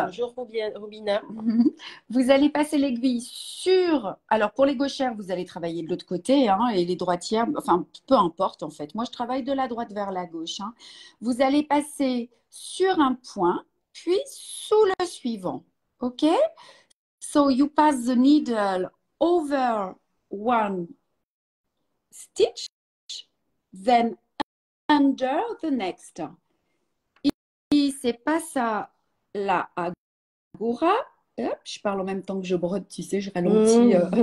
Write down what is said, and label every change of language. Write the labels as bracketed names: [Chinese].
[French] Bonjour Robina. Vous allez passer l'aiguille sur. Alors pour les gauchères, vous allez travailler de l'autre côté hein, et les droitières, enfin peu importe en fait. Moi je travaille de la droite vers la gauche. Hein. Vous allez passer sur un point, puis sous le suivant. OK? [English] So you pass the needle over one stitch, then under the next. [French] C'est pas ça la aguja. Hop, je parle en même temps que je brode, tu sais, je ralentis.